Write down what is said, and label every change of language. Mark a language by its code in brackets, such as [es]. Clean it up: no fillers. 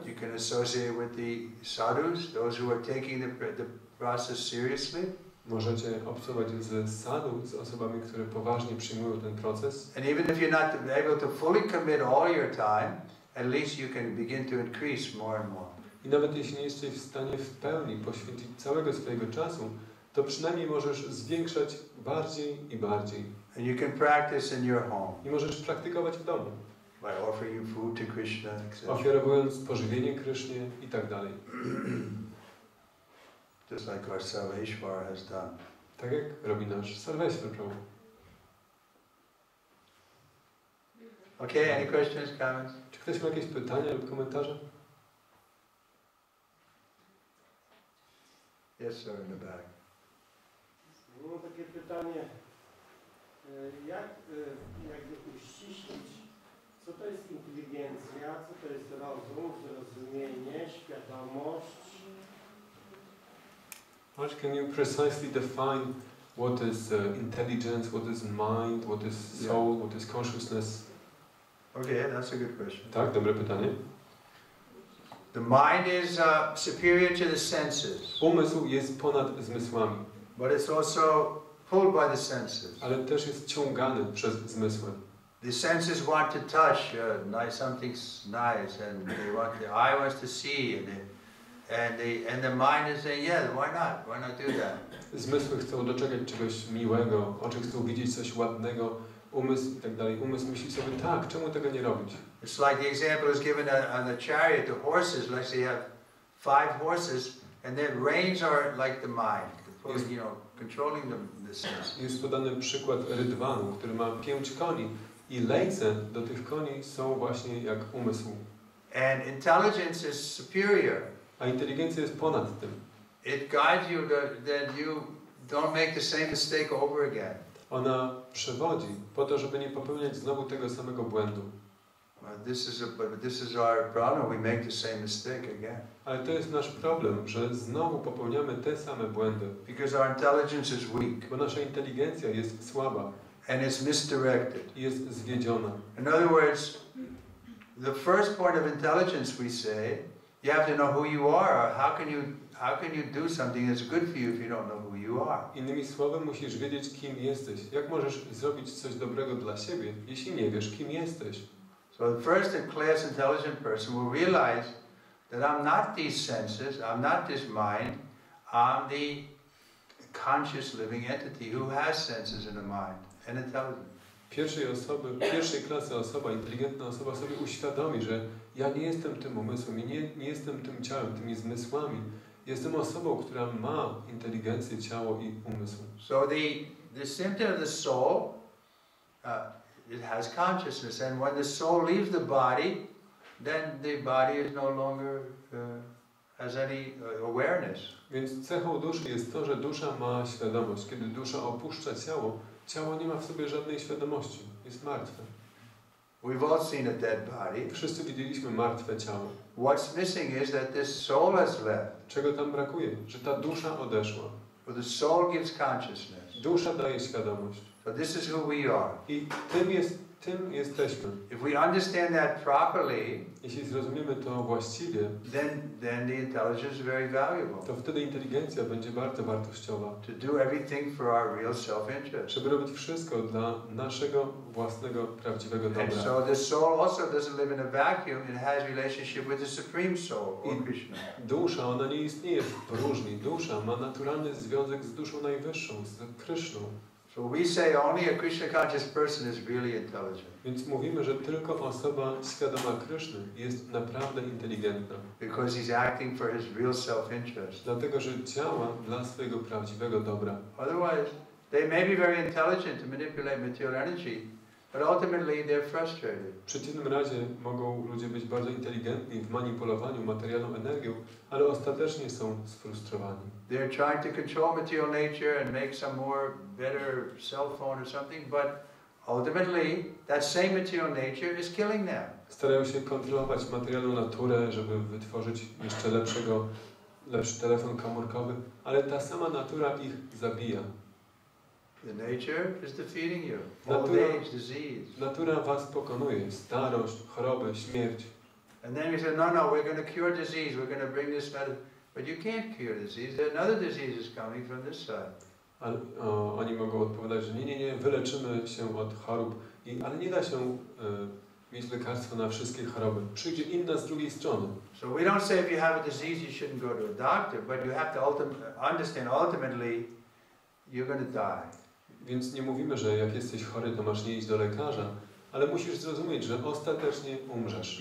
[en] You can associate with the sadhus, those who are taking the process seriously. [pl] Możecie obcować z sadhu, z osobami, które poważnie przyjmują ten proces. [en] And even if you're not able to fully commit all your time, at least you can begin to increase more and more. [pl] I nawet jeśli nie jesteś w stanie w pełni poświęcić całego swojego czasu, to przynajmniej możesz zwiększać bardziej i bardziej. [en] And you can practice in your home. [pl] I możesz praktykować w domu. [en] By offering food to Krishna, etc. [pl] Ofiarowując pożywienie Krysznie i tak dalej. [en] Just like our Sarveshwara has done. [pl] Tak jak robi nasz Sarveshwar Prabhu. [en] Okay, any questions, comments? [pl] Czy ktoś ma jakieś pytania lub komentarze? [en] Yes, sir, in the back. [pl] Mam takie pytanie, jak jakby uściślić, co to jest inteligencja, co to jest rozum, zrozumienie, świadomość? [en] March, can you precisely define what is intelligence, what is mind, what is soul, what is consciousness? Okay, that's a good question. [pl] Tak, dobre pytanie. [en] The mind is superior to the senses, [pl] Umysł jest ponad zmysłami, [en] but it's also pulled by the senses. [pl] ale też jest ciągany przez zmysły. [en] The senses want to touch, something's nice, and the eye wants to see, and the mind is saying, yeah, why not do that? [pl] Zmysły chcą doczekać czegoś miłego, oczy chcą widzieć coś ładnego, umysł i tak dalej. Umysł myśli sobie, tak, czemu tego nie robić? [en] It's like the example is given on the chariot, the horses, let's say you have 5 horses, and the reins are like the mind, controlling the senses. [pl] Jest podany przykład rydwanu, który ma 5 koni i lejce do tych koni są właśnie jak umysł. [en] And intelligence is superior. [pl] A inteligencja jest ponad tym. [en] It guides you that you don't make the same mistake over again. [pl] Ona przewodzi po to, żeby nie popełniać znowu tego samego błędu. [en] This is our problem. We make the same mistake again. [pl] Ale to jest nasz problem, że znowu popełniamy te same błędy. [en] Because our intelligence is weak. [pl] Bo nasza inteligencja jest słaba. [en] And it's misdirected. [pl] I jest zwiedziona. [en] In other words, the first point of intelligence we say, you have to know who you are. Or how can you do something that's good for you if you don't know who you are? [pl] Innymi słowy, musisz wiedzieć, kim jesteś. Jak możesz zrobić coś dobrego dla siebie, jeśli nie wiesz, kim jesteś? [en] So the first class intelligent person will realize that I'm not these senses, I'm not this mind, I'm the conscious living entity who has senses in the mind and intelligence. [pl] Pierwszej klasy osoba, inteligentna osoba sobie uświadomi, że ja nie jestem tym umysłem, nie jestem tym ciałem, tymi zmysłami. Jestem osobą, która ma inteligencję, ciało i umysł. [en] So the symptom of the soul, it has consciousness, and when the soul leaves the body, then the body is no longer has any awareness. [pl] Więc cechą duszy jest to, że dusza ma świadomość. Kiedy dusza opuszcza ciało, ciało nie ma w sobie żadnej świadomości. Jest martwe. [en] We've all seen a dead body. [pl] Wszyscy widzieliśmy martwe ciało. [en] What's missing is that this soul has left. [pl] Czego tam brakuje? Że ta dusza odeszła. [en] But the soul gives consciousness. [pl] Dusza daje świadomość. [en] So this is who we are. [pl] I tym jesteśmy. [en] If we understand that properly, [pl] jeśli zrozumiemy to właściwie, [en] then the intelligence is very valuable. [pl] To wtedy inteligencja będzie bardzo wartościowa. [en] To do everything for our real self-interest. [pl] Żeby robić wszystko dla naszego własnego prawdziwego dobra. [en] And so the soul also doesn't live in a vacuum. It has relationship with the supreme soul, or Kryszna. [pl] Dusza, ona nie istnieje w próżni. Dusza ma naturalny związek z duszą najwyższą, z Kryszną. [en] So we say only a Krishna conscious person is really intelligent. [pl] Więc mówimy, że tylko osoba świadoma Kryszny jest naprawdę inteligentna. [en] Because he's acting for his real self-interest. [pl] Dlatego, że działa dla swojego prawdziwego dobra. [en] Otherwise, they may be very intelligent to manipulate material energy, but ultimately they're frustrated. [pl] W przeciwnym razie mogą ludzie być bardzo inteligentni w manipulowaniu materialną energią, ale ostatecznie są sfrustrowani. [en] They're trying to control material nature and make some better cell phone or something, but ultimately that same material nature is killing them. [pl] Starają się kontrolować materialną naturę, żeby wytworzyć jeszcze lepszy telefon komórkowy, ale ta sama natura ich zabija. [en] The nature is defeating you. Old age, disease. [pl] Natura was pokonuje. Starość, choroby, śmierć. [en] And then you say, no, we're going to cure disease. We're going to bring this medicine. But you can't cure disease. Another disease is coming from this side. [pl] Ale oni mogą odpowiadać, że nie, wyleczymy się od chorób. Ale nie da się mieć lekarstwa na wszystkie choroby. Przyjdzie inna z drugiej strony. [en] So we don't say if you have a disease you shouldn't go to a doctor, but you have to understand ultimately you're going to die. [pl] Więc nie mówimy, że jak jesteś chory, to masz nie iść do lekarza, ale musisz zrozumieć, że ostatecznie umrzesz.